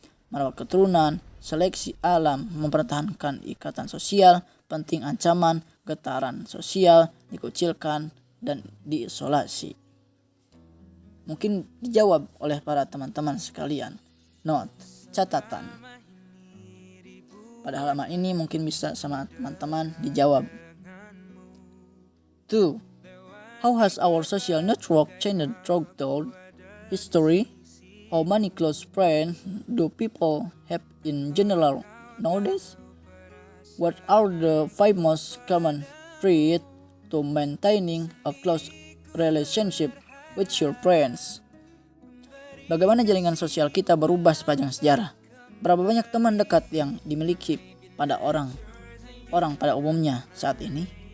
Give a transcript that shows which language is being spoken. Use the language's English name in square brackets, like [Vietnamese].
[Indonesian] Merawat keturunan, seleksi alam, mempertahankan ikatan sosial, penting ancaman, getaran sosial, dikucilkan, dan diisolasi. Mungkin dijawab oleh para teman-teman sekalian. Note, catatan. Pada halaman ini mungkin bisa sama teman-teman dijawab. 2. [English] How has our social network changed throughout history? How many close friends do people have in general nowadays? What are the 5 most common traits to maintaining a close relationship with your friends? [Indonesian] Bagaimana jaringan sosial kita berubah sepanjang sejarah? Berapa banyak teman dekat yang dimiliki pada orang pada umumnya saat ini?